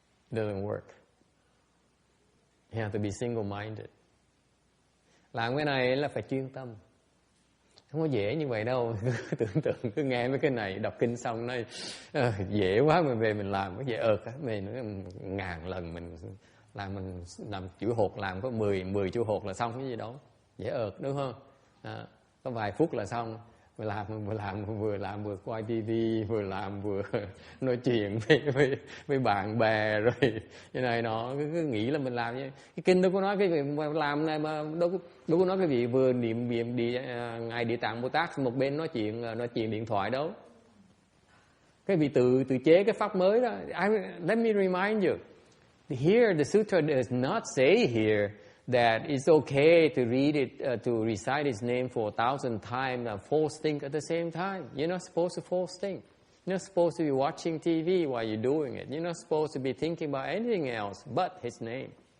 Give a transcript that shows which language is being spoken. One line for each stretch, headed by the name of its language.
English: It doesn't work. You have to be single-minded.
Vietnamese: Làm cái này là phải chuyên tâm. Không có dễ như vậy đâu. Tưởng tượng cứ nghe mấy cái này, đọc kinh xong nói dễ quá, mình về mình làm cái dễ mình nói 1000 lần mình làm chữ hột, làm có 10 chữ hột là xong cái gì đó, dễ đúng không? Có vài phút là xong. Vừa làm vừa quay tivi, vừa làm vừa nói chuyện với bạn bè rồi cái này nó cứ nghĩ là mình làm như cái kinh đâu có nói cái việc mà làm này, mà đâu có nói cái vị vừa niệm ngài Địa Tạng Bồ Tát một bên nói chuyện điện thoại đâu. Cái vị tự chế cái pháp mới đó.
English: Let me remind you, here the sutra does not say here that it's okay to read it, to recite His name for 1,000 times and false think at the same time. You're not supposed to false think. You're not supposed to be watching TV while you're doing it. You're not supposed to be thinking about anything else but His name.